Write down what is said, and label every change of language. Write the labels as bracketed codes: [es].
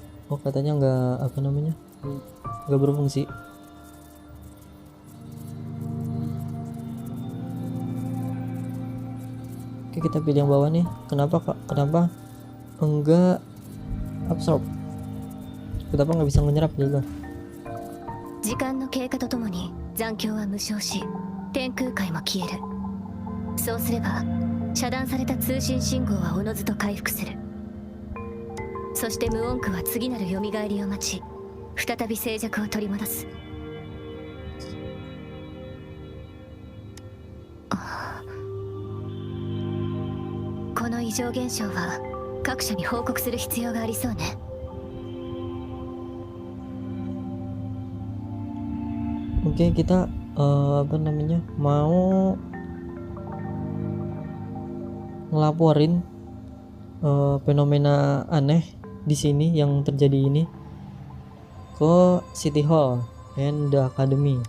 [id] Oh, katanya nggak apa namanya, nggak berfungsi. Oke, kita pilih yang bawah nih. Kenapa enggak absorb? Kenapa nggak bisa menyerap juga? [ja] 時間の経過とともに残響は無償し、天空海も消える。そうすれば遮断された通信信号はおのずと回復する。そして無音区は次なる蘇りを待ち、再び静寂を取り戻す。この異常現象は各社に報告する必要がありそうね。 [id] Oke, kita apa namanya, mau ngelaporin fenomena aneh di sini yang terjadi ini ke City Hall and the Academy.